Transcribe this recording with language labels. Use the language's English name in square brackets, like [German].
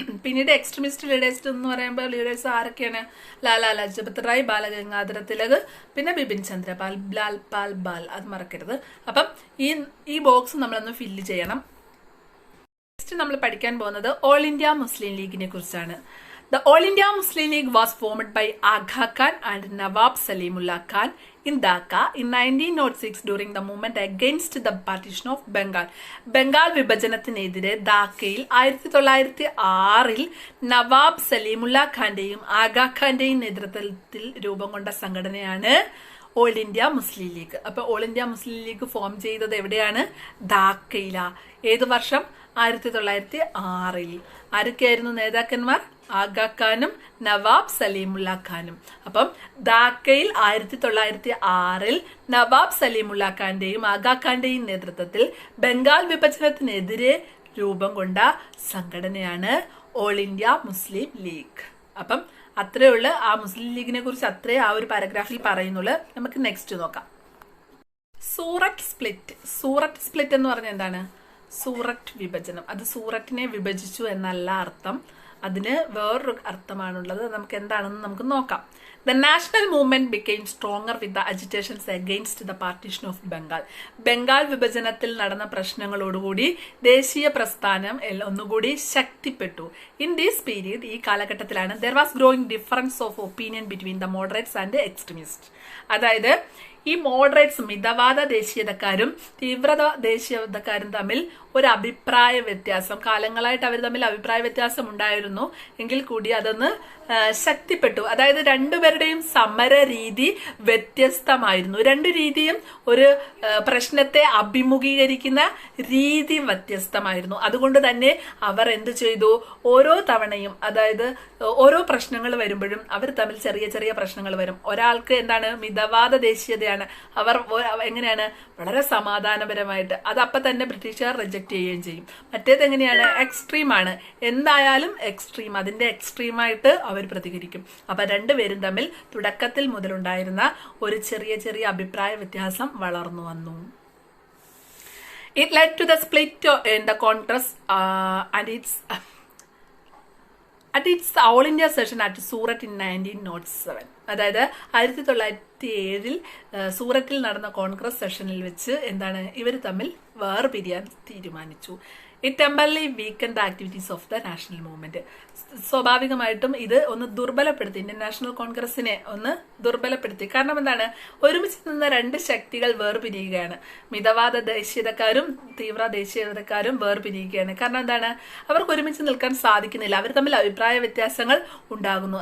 [Malayalam] പിന്നീട് extremist leaders എന്ന് പറയുമ്പോൾ ലീഡേഴ്സ് ആരൊക്കെയാണ്? ലാലാ ലജ്പത് റായ്, ബാലഗംഗാധര തിലക്, പിന്നെ ബിപിൻ ചന്ദ്രപാൽ, ബാൽ, അത് മറക്കരുത്. അപ്പം ഈ ബോക്സ് നമ്മളൊന്ന് ഫില്ല് ചെയ്യണം. നെക്സ്റ്റ് നമ്മൾ പഠിക്കാൻ പോകുന്നത് ഓൾ ഇന്ത്യ മുസ്ലിം ലീഗിനെ കുറിച്ചാണ്. [English] The All India Muslim League was formed by Aga Khan and Nawab Salimullah Khan in Dhaka in 1906 during the movement against the partition of Bengal. [Malayalam] Bengal വിഭജനത്തിനെതിരെ ധാക്കയിൽ 1906 Nawab സലീമുല്ല ഖാന്റെയും Aga ഖാന്റെയും നേതൃത്വത്തിൽ രൂപം കൊണ്ട സംഘടനയാണ് ഓൾ ഇന്ത്യ മുസ്ലിം ലീഗ്. അപ്പൊ all India Muslim league form ചെയ്തത് എവിടെയാണ്? ധാക്കയില. ഏത് വർഷം? 1906. ആരൊക്കെയായിരുന്നു നേതാക്കന്മാർ? ആഗാ ഖാനും നവാബ് സലീമുല്ല ഖാനും. അപ്പം ധാക്കയിൽ 1906 നവാബ് സലീമുല്ല ഖാന്റെയും ആഗാ ഖാന്റെയും നേതൃത്വത്തിൽ ബംഗാൾ വിഭജനത്തിനെതിരെ രൂപം കൊണ്ട സംഘടനയാണ് ഓൾ ഇന്ത്യ മുസ്ലിം ലീഗ്. അപ്പം അത്രയുള്ള ആ മുസ്ലിം ലീഗിനെ കുറിച്ച് അത്രേ ആ ഒരു പാരഗ്രാഫിൽ പറയുന്നുള്ളൂ. നമുക്ക് നെക്സ്റ്റ് നോക്കാം. സൂററ്റ് സ്പ്ലിറ്റ് എന്ന് പറഞ്ഞാൽ എന്താണ്? സൂററ്റ് വിഭജനം. അത് സൂററ്റിനെ വിഭജിച്ചു എന്നല്ല അർത്ഥം, അതിന് വേറൊരു അർത്ഥമാണുള്ളത്. നമുക്ക് എന്താണെന്ന് നമുക്ക് നോക്കാം. [English] The national movement became stronger with the agitations against the partition of Bengal. [Malayalam] Bengal വിഭജനത്തിൽ നടന്ന പ്രശ്നങ്ങളോടുകൂടി ദേശീയ പ്രസ്ഥാനം ഒന്നുകൂടി ശക്തിപ്പെട്ടു. [English] in this period, [Malayalam] ഈ കാലഘട്ടത്തിലാണ് [English] there was growing difference of opinion between the moderates and the extremists. [Malayalam] അതായത് ഈ മോഡറേറ്റ്സ് മിതവാദ ദേശീയതക്കാരും തീവ്രത ദേശീയതക്കാരും തമ്മിൽ ഒരു അഭിപ്രായ വ്യത്യാസം, കാലങ്ങളായിട്ട് അവർ തമ്മിൽ അഭിപ്രായ വ്യത്യാസം ഉണ്ടായിരുന്നു എങ്കിൽ കൂടി അതൊന്ന് ശക്തിപ്പെട്ടു. അതായത് രണ്ടുപേരുടെയും സമര രീതി വ്യത്യസ്തമായിരുന്നു. 2 രീതിയും ഒരു പ്രശ്നത്തെ അഭിമുഖീകരിക്കുന്ന രീതി വ്യത്യസ്തമായിരുന്നു. അതുകൊണ്ട് തന്നെ അവർ എന്ത് ചെയ്തു? ഓരോ തവണയും, അതായത് ഓരോ പ്രശ്നങ്ങൾ വരുമ്പോഴും അവർ തമ്മിൽ ചെറിയ ചെറിയ പ്രശ്നങ്ങൾ വരും. ഒരാൾക്ക് എന്താണ്? മിതവാദ ദേശീയതയാണ്. അവർ എങ്ങനെയാണ്? വളരെ സമാധാനപരമായിട്ട് അത് അപ്പം തന്നെ ബ്രിട്ടീഷുകാർ റിജക്ട് ചെയ്യുകയും ചെയ്യും. മറ്റേത് എങ്ങനെയാണ്? എക്സ്ട്രീമാണ്. എന്തായാലും എക്സ്ട്രീം, അതിന്റെ എക്സ്ട്രീമായിട്ട് അവർ പ്രതികരിക്കും. അപ്പൊ 2 പേരും തമ്മിൽ തുടക്കത്തിൽ മുതലുണ്ടായിരുന്ന ഒരു ചെറിയ ചെറിയ അഭിപ്രായ വ്യത്യാസം വളർന്നു വന്നു. [English] It led to the split in the Congress at its All India session at Surat in 1907. [Malayalam] അതായത് 1907 സൂറത്തിൽ നടന്ന കോൺഗ്രസ് സെഷനിൽ വെച്ച് എന്താണ്? ഇവർ തമ്മിൽ വേർപിരിയാൻ തീരുമാനിച്ചു. [English] It temporarily weakened the activities of the national movement. [Malayalam] സ്വാഭാവികമായിട്ടും ഇത് ഒന്ന് ദുർബലപ്പെടുത്തി, ഇന്ത്യൻ നാഷണൽ കോൺഗ്രസിനെ ഒന്ന് ദുർബലപ്പെടുത്തി. കാരണം എന്താണ്? ഒരുമിച്ച് നിന്ന 2 ശക്തികൾ വേർപിരിയുകയാണ്. മിതവാദ ദേശീയതക്കാരും തീവ്ര ദേശീയതക്കാരും വേർപിരിയുകയാണ്. കാരണം എന്താണ്? അവർക്ക് ഒരുമിച്ച് നിൽക്കാൻ സാധിക്കുന്നില്ല. അവർ തമ്മിൽ അഭിപ്രായ വ്യത്യാസങ്ങൾ ഉണ്ടാകുന്നു.